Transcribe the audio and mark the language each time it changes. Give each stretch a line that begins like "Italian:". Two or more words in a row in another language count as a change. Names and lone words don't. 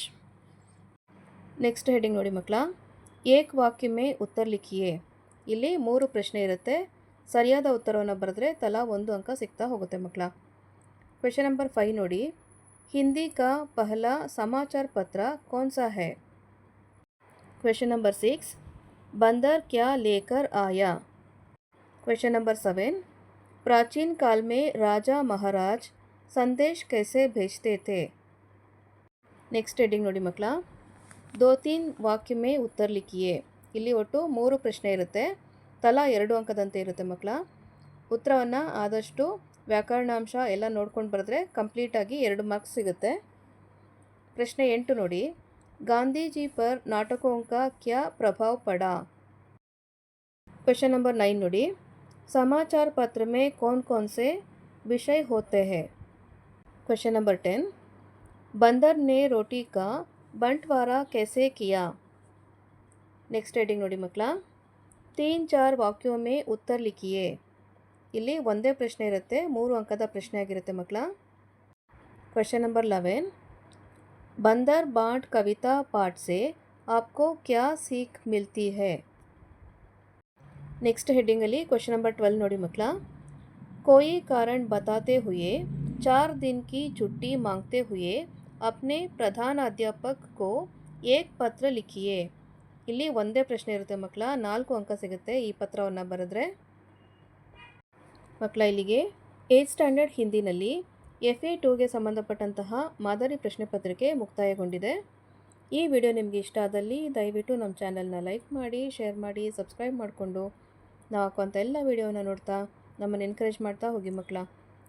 English: next heading
Kannada: ನೋಡಿ ಮಕ್ಕಳ.
Hindi: एक वाक्य में उत्तर लिखिए.
Kannada: ಇಲ್ಲಿ 3 ಪ್ರಶ್ನೆ ಇರುತ್ತೆ. ಸರಿಯಾದ ಉತ್ತರವನ್ನು ಬರೆದ್ರೆ ತಲಾ 1 ಅಂಕ ಸಿಗ್ತಾ ಹೋಗುತ್ತೆ ಮಕ್ಕಳ.
English: question number
Hindi: 5 ನೋಡಿ. हिंदी का पहला समाचार पत्र कौन सा है.
English: question number
Hindi: 6. बंदर क्या लेकर आया.
English: question number 7.
Hindi: प्राचीन काल में राजा महाराज संदेश कैसे भेजते थे.
English: next heading
Kannada: ನೋಡಿ ಮಕ್ಕಳ.
Hindi: 2-3 वाक्य में उत्तर लिखिए.
Kannada: ಇಲ್ಲಿ ಒಟ್ಟು 3 ಪ್ರಶ್ನೆ ಇರುತ್ತೆ. ತಲಾ 2 ಅಂಕದಂತೆ ಇರುತ್ತೆ ಮಕ್ಕಳ. ಉತ್ತರವನ್ನು ಆದಷ್ಟು ವ್ಯಾಕರಣಾಂಶ ಎಲ್ಲ ನೋಡ್ಕೊಂಡು ಬರೆದ್ರೆ ಕಂಪ್ಲೀಟಾಗಿ 2 ಮಾರ್ಕ್ಸ್ ಸಿಗುತ್ತೆ. ಪ್ರಶ್ನೆ 8 ನೋಡಿ.
Hindi: गांधी जी पर नाटकों का क्या प्रभाव पड़ा.
English: question number 9 ನೋಡಿ.
Hindi: समाचार पत्र में कौन कौन से विषय होते हैं.
English: question number 10.
Hindi: बंदर ने रोटी का बंटवारा कैसे किया.
English: next heading
Kannada: ನೋಡಿ ಮಕ್ಕಳ.
Hindi: 3-4 ವಾಕ್ಯೋं में उत्तर लिखिए.
Kannada: ಇಲ್ಲಿ ಒಂದೇ ಪ್ರಶ್ನೆ ಇರುತ್ತೆ. 3 ಅಂಕದ ಪ್ರಶ್ನೆ ಆಗಿರುತ್ತೆ ಮಕ್ಕಳ.
English: question number 11.
Hindi: बंदर बांट कविता पाठ से आपको क्या सीख मिलती है.
English: next heading ಅಲ್ಲಿ question number 12
Kannada: ನೋಡಿ ಮಕ್ಕಳ.
Hindi: कोई कारण बताते हुए 4 दिन की छुट्टी मांगते हुए अपने प्रधानाध्यापक को एक पत्र लिखिए.
Kannada: ಇಲ್ಲಿ ಒಂದೇ ಪ್ರಶ್ನೆ ಇರುತ್ತೆ ಮಕ್ಕಳ. 4 ಅಂಕ ಸಿಗುತ್ತೆ ಈ ಪತ್ರವನ್ನು ಬರೆದ್ರೆ. ಮಕ್ಕಳ, ಇಲ್ಲಿಗೆ 8th ಸ್ಟ್ಯಾಂಡರ್ಡ್ ಹಿಂದಿನಲ್ಲಿ FE2ಗೆ ಸಂಬಂಧಪಟ್ಟಂತಹ ಮಾದರಿ ಪ್ರಶ್ನೆ ಪತ್ರಿಕೆ ಮುಕ್ತಾಯಗೊಂಡಿದೆ. ಈ ವಿಡಿಯೋ ನಿಮಗೆ ಇಷ್ಟ ಆದಲ್ಲಿ ದಯವಿಟ್ಟು ನಮ್ಮ ಚಾನಲ್ನ ಲೈಕ್ ಮಾಡಿ, ಶೇರ್ ಮಾಡಿ, ಸಬ್ಸ್ಕ್ರೈಬ್ ಮಾಡಿಕೊಂಡು ನಾವು ಹಾಕುವಂಥ ಎಲ್ಲ ವಿಡಿಯೋನ ನೋಡ್ತಾ ನಮ್ಮನ್ನು ಎನ್ಕರೇಜ್ ಮಾಡ್ತಾ ಹೋಗಿ ಮಕ್ಕಳ.